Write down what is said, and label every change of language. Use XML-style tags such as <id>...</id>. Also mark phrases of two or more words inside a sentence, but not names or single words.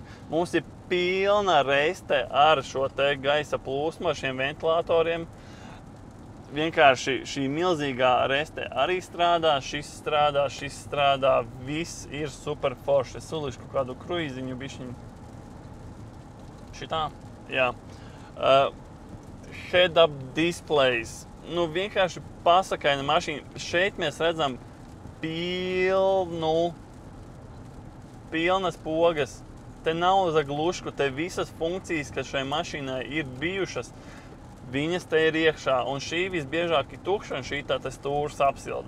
<lv>Mums ir pilna reiste ar šo te gaisa plūsmu, ar šiem ventilatoriem. Vienkārši šī milzīgā reste arī strādā, šis strādā, viss ir super forši. Es sulīšu kaut kādu kruīziņu bišķiņu. Šitā? Jā.</lv> <en>Head-up displays.</en> <lv>Nu, vienkārši pasakaina mašīna. Šeit mēs redzam pilnas pogas. Te nav</lv> <ru>за глушку,</ru> <lv>te visas funkcijas, kas šai mašīnai ir bijušas, viņas te ir iekšā, un šī visbiežāk ir tukša, un šī tā stūras apsilda.</lv>